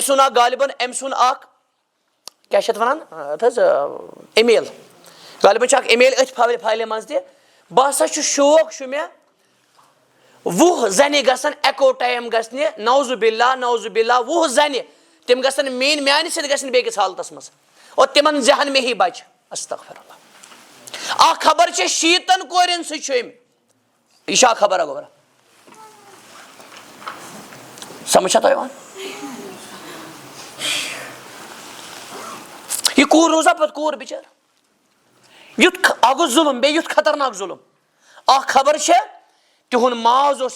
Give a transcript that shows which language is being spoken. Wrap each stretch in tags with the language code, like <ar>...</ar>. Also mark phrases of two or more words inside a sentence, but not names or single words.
<ks>سُنٛد اکھ غالبن أمۍ سُنٛد اکھ کیاہ چھِ اتھ ونان اتھ حظ ایمیل غالبن چھُ اکھ ایمیل أتھۍ فایلہِ منٛز تہِ بہٕ ہسا چھُ شوق چھُ مےٚ 20 زنہِ گژھن اٮ۪کو ٹایم گژھنہِ</ks> <ar>نوزُ باللہ</ar> <ks>20 زنہِ تِم گژھن میانہِ سۭتۍ گژھن بیٚکِس حالتس منٛز اور تِمن زہن مے ہی بچہِ</ks> <ar>استغفر اللہ</ar> <ks>اکھ خبر چھِ 60 کورٮ۪ن سۭتۍ چھُ أمۍ یہِ چھِ اکھ خبرا گوبرا سمجھ چھا تۄہہِ یِوان یہِ کوٗر روزا پتہٕ کوٗر بِچٲر یُتھ اکھ گوٚو ظُلُم بیٚیہِ یُتھ خطرناک ظُلُم اکھ خبر چھےٚ تِہُنٛد ماز اوس</ks>